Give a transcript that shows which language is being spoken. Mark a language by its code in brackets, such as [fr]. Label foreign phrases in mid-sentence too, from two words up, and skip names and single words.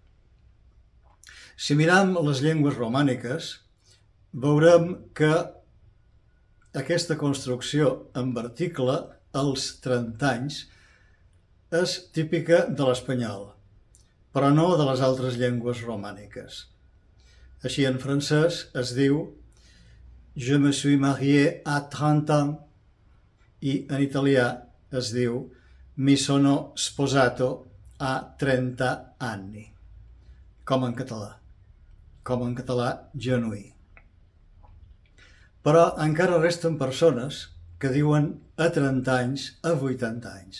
[ca] Si miram les llengües romàniques, veurem que aquesta construcció amb article als 30 anys és típica de l'espanyol, però no de les altres llengües romàniques. Així en francès es diu [fr] Je me suis marié à 30 ans [ca] i en italià es diu [it] Mi sono sposato a 30 anni, [ca] com en català genuí. Però encara resten persones que diuen a 30 anys, a 80 anys.